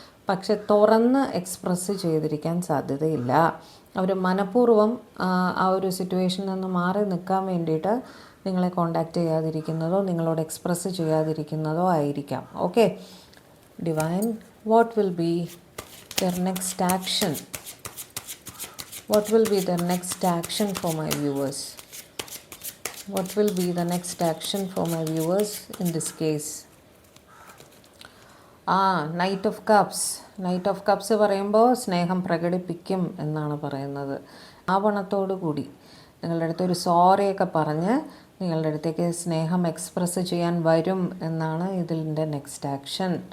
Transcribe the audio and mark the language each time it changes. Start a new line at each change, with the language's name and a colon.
Malayalam: പക്ഷെ തുറന്ന് എക്സ്പ്രസ് ചെയ്തിരിക്കാൻ സാധ്യതയില്ല. അവർ മനഃപൂർവ്വം ആ ഒരു സിറ്റുവേഷനിൽ നിന്ന് മാറി നിൽക്കാൻ വേണ്ടിയിട്ട് നിങ്ങളെ കോണ്ടാക്റ്റ് ചെയ്യാതിരിക്കുന്നതോ നിങ്ങളോട് എക്സ്പ്രസ് ചെയ്യാതിരിക്കുന്നതോ ആയിരിക്കാം.
English: Okay, divine, what will be their next action? What will be their next action for my viewers? What will be the next action for my viewers in this case?
Malayalam: Knight of cups പറയുമ്പോൾ സ്നേഹം പ്രകടിപ്പിക്കും എന്നാണ് പറയുന്നത്. ആവണത്തോടു കൂടി നിങ്ങളുടെ അടുത്ത് ഒരു സോറിയൊക്കെ പറഞ്ഞ് നിങ്ങളുടെ അടുത്തേക്ക് സ്നേഹം എക്സ്പ്രസ് ചെയ്യാൻ വരും എന്നാണ് ഇതിൻ്റെ നെക്സ്റ്റ് ആക്ഷൻ.